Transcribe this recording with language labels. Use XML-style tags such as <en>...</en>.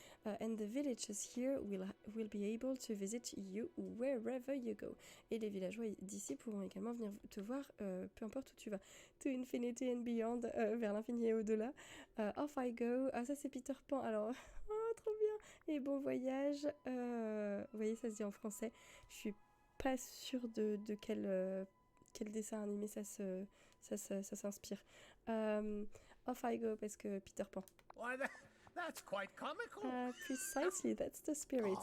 <en>And the villagers here will be able to visit you wherever you go.</en> <fr>Et les villageois d'ici pourront également venir te voir, peu importe où tu vas.</fr> <en>To infinity and beyond,</en> <fr>vers l'infini et au-delà.</fr> <en>Off I go.</en> <fr>Ah, ça c'est Peter Pan. Alors, oh, trop bien. Et bon voyage. Vous voyez, ça se dit en français. Je suis pas sûre de quel dessin animé ça s'inspire.</fr> <en>Off I go</en> <fr>parce que Peter Pan.</fr> <en>Why, that's quite comical. Precisely, that's the spirit.</en>